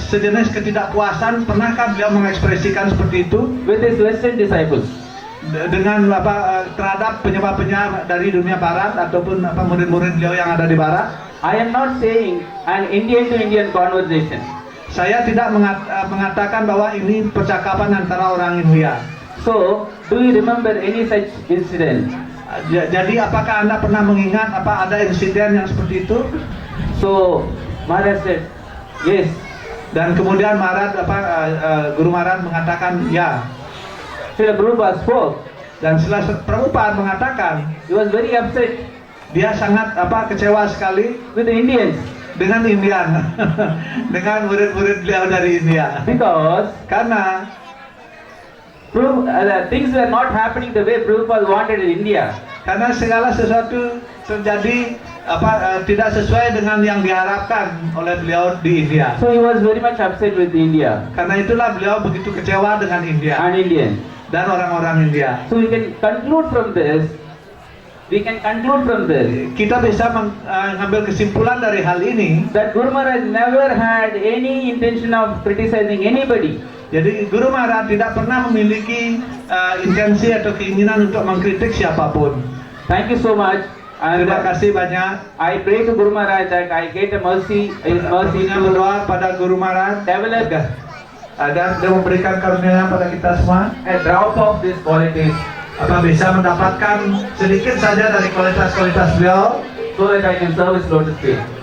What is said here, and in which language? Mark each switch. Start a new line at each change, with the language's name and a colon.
Indonesian: sejenis ketidakpuasan, pernahkah beliau mengekspresikan seperti itu
English: with his Western disciples?
Indonesian: Dengan terhadap penyembah-penyembah dari dunia Barat ataupun murid-murid beliau yang ada di Barat?
English: I am not saying an Indian to Indian conversation.
Indonesian: Saya tidak mengatakan bahwa ini percakapan antara orang India.
English: So, do you remember any such incident?
Indonesian: Jadi apakah Anda pernah mengingat ada insiden yang seperti itu?
English: So Maharaj said, yes.
Indonesian: Dan kemudian Guru Maharaj mengatakan ya.
English: Srila Prabhupada spoke.
Indonesian: Dan setelah Prabhupada mengatakan,
English: he was very upset.
Indonesian: Dia sangat kecewa sekali
English: with the Indians.
Indonesian: Dengan Indian, dengan murid-murid beliau dari India.
English: Because
Indonesian: karena
English: things were not happening the way Prabhupada wanted in India.
Indonesian: Karena segala sesuatu terjadi tidak sesuai dengan yang diharapkan oleh beliau di India.
English: So he was very much upset with India.
Indonesian: Karena itulah beliau begitu kecewa dengan India
English: and Indian
Indonesian: dan orang-orang India.
English: So we can conclude from this.
Indonesian: Kita bisa mengambil kesimpulan dari hal ini
English: that Guru Maharaj never had any intention of criticizing anybody.
Indonesian: Jadi Guru Maharaj tidak pernah memiliki intensi atau keinginan untuk mengkritik siapapun.
English: Thank you so much.
Indonesian: Terima kasih banyak.
English: I pray to Guru Maharaj that I get a mercy. His mercy to
Indonesian: berdoa pada Guru Maharaj
English: develop
Indonesian: dan dia memberikan karunia pada kita semua.
English: A drop of these qualities.
Indonesian: Bisa mendapatkan sedikit saja dari kualitas-kualitas beliau,
English: so that I can serve his lotus feet.